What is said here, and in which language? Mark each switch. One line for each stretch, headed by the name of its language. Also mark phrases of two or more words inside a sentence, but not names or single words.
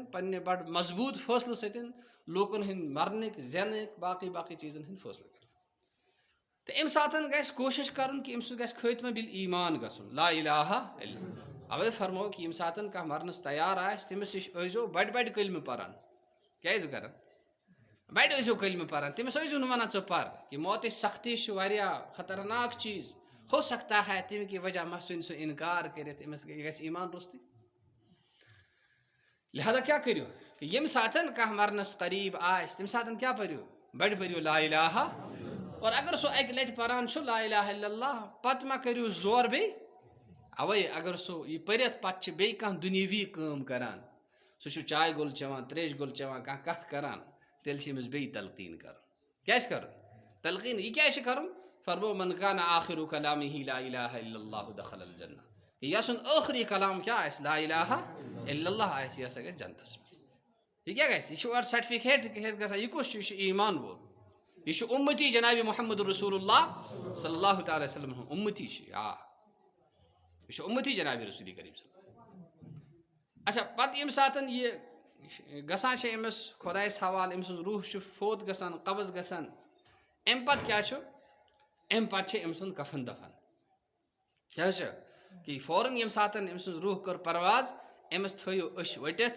Kashmiri: پننہِ بڑٕ مضبوٗط فٲصلہٕ سۭتۍ لوٗکن ہٕنٛدۍ مرنٕکۍ زینٕکۍ باقٕے چیٖزن ہٕنٛدۍ فٲصلہٕ کران تہٕ امہِ ساتن گژھِ کوٗشش کرُن کہ أمۍ سُنٛد گژھِ خٲتمہ بِل ایمان گژھُن
Arabic: لا الہ الا اللہ
Kashmiri: اوے فرمو کہ یم ساتن کانٛہہ مرنس تیار آسہِ تٔمِس نِش ٲسۍزیو بڑِ کلمہٕ پران کیٛازِ کران بڑِ ٲسۍزیو کلمہٕ پران تٔمِس ٲسۍزیو نہٕ ونان ژٕ پر کہ موتٕچ سختی چھِ واریاہ خطرناک چیٖز
Urdu: ہو سکتا ہے
Kashmiri: تمہِ کہِ وجہ مہ ژھٕنہِ سُہ انکار کٔرِتھ أمِس گژھِ ایمان روٚستٕے لہذا کیٛاہ کٔرِو کہ ییٚمہِ ساتن کانٛہہ مرنس قریٖب آسہِ تمہِ ساتن کیٛاہ پٔرِو بڑِ پٔرِو
Arabic: لا الہ
Kashmiri: اور اگر سُہ اکہِ لٹہِ پران چھُ
Arabic: لا الہ الا اللہ
Kashmiri: پتہٕ مہ کٔرِو زور بیٚیہِ اوے اگر سُہ یہِ پٔرِتھ پتہٕ چھِ بیٚیہِ کانٛہہ دُنیٲوی کٲم کران سُہ چھُ چاے گوٚل چٮ۪وان تریش گوٚل چٮ۪وان کانٛہہ کتھ کران تیٚلہِ چھِ أمِس بیٚیہِ تلقیٖن کرُن کیٛاہ چھِ کرُن تلقیٖن یہِ کیٛازِ چھِ کرُن فرمو
Arabic: من کان آخر کلامہ لا الہ الا اللہ دخل الجنہ
Kashmiri: یہ سُنٛد ٲخری کلام کیٛاہ آسہِ
Arabic: لا الہ الا اللہ
Kashmiri: آسہِ یہِ ہسا گژھِ جنتس منٛز یہ کیٛاہ گژھِ یہِ چھُ اورٕ سرٹیفکیٹ ہٮ۪تھ گژھان یہِ کُس چھُ یہِ چھُ ایمان وول یہ چھُ اُمتی جناب محمد رسول اللہ
Arabic: صلی اللہ تعالیٰ وسلم
Kashmiri: ہُنٛد اُمتی چھُ یہ چھُ اُمتی جناب رسول کریم
Arabic: صلی اللہ
Kashmiri: اچھا پتہٕ ییٚمہِ ساتن یہِ گژھان چھِ أمِس خۄدایس حوالہٕ أمۍ سُنٛد روح چھُ فوت گژھان قبض گژھان امہِ پتہٕ کیٛاہ چھُ امہِ پتہٕ چھِ أمۍ سُنٛد کفن دفن کیٛاہ چھُ کہ فوراً ییٚمہِ ساتن أمۍ سٕنٛز روح کٔر پرواز أمِس تھٲیِو أچھ ؤٹِتھ